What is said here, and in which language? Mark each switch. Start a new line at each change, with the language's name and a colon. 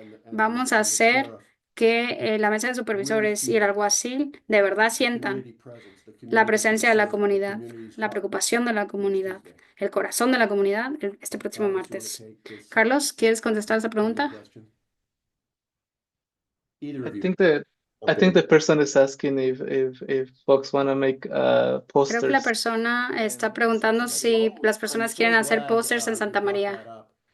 Spanish: Vamos a hacer que la mesa de supervisores y el alguacil de verdad sientan la presencia de la comunidad, la preocupación de la comunidad, el corazón de la comunidad este próximo martes. Carlos, ¿quieres contestar esa pregunta?
English: I think the person is asking if folks want to make
Spanish: Creo que la
English: posters.
Spanish: persona está preguntando si las personas quieren hacer pósters en Santa María.